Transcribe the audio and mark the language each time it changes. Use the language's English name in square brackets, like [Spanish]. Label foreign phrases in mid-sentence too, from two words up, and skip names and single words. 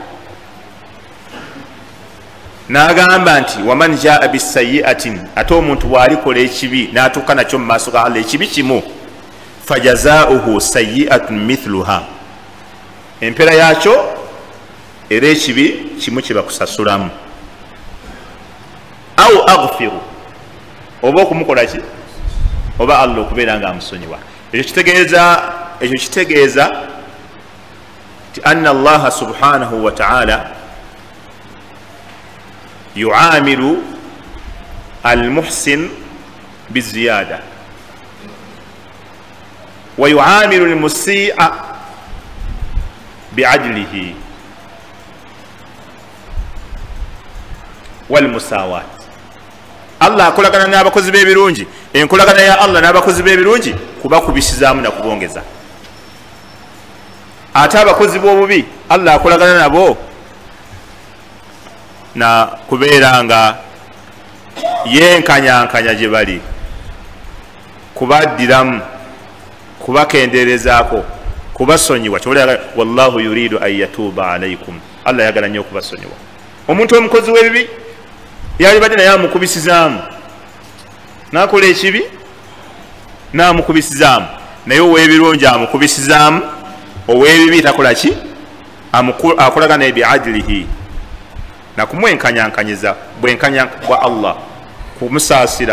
[Ganda] N'agamba nti [Arabic] ومن جاء بالسيئة, [Ganda] ate omuntu bw'alikola ekibi n'atuuka nakyo mu maaso ga Allah ekibi kimu, [Arabic] فجزاؤه سيئة مثلها, [Ganda] empeera yakyo era ekibi kimu kye bakusasulamu. [Arabic] أو أغفر, [Ganda] oba okumukola ki? Oba Allah okubeera nga amusonyiwa. Ekyo kitegeeza ti [Arabic] أن الله سبحانه وتعالى يعامل المحسن بالزيادة ويعامل المسيء بعدله والمساواة. [Ganda] Allah akolagana n'abakozi b'ebirungi enkolagana ya Allah n'abakozi b'ebirungi kubakubisizaamu na kubongeza ate abakozi b'obubi Allah akolagana nabo na kubeera nga yenkanyankanya gye bali kubaddiramu kubakenderezaako kubasonyiwa kyolera [Arabic] والله يريد أن يتوب عليكم [Ganda] Allah yagala nnyo okubasonyiwa omuntu omukozi w'ebibi yali badde naye amukubisizaamu nakola ekibi namukubisizaamu naye ow'ebirungi amukubisizaamu ow'ebibi takola ki akolagana biadilihi nakumwenkanyankanyiza bwenkanya bwa Allah kumusaasira